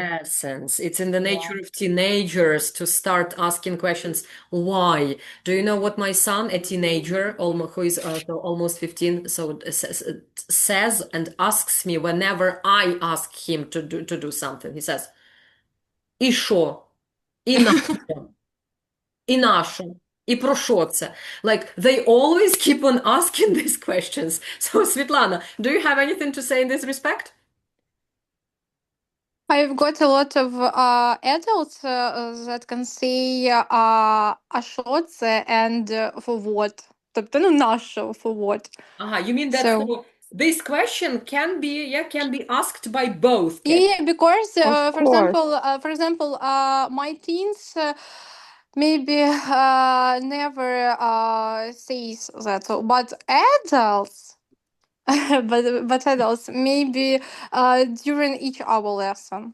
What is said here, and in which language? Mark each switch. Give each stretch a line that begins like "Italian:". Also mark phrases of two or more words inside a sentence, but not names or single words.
English: Adolescents. It's in the nature of teenagers to start asking questions. Why? Do you know what my son, a teenager, who is so almost 15, so says and asks me whenever I ask him to do something? He says,
Ukrainian: "І що? І нащо? І нащо? І про що це?"
English: Like, they always keep on asking these questions. So, Svetlana, do you have anything to say in this respect? I've got a lot of adults that can say
Ukrainian: а що це
English: and for what.
Ukrainian: Тобто, нащо,
English: for what. You mean that so this question can be asked by both kids? Yeah, because for example, my teens maybe never says that, but adults, but adults maybe during each hour lesson.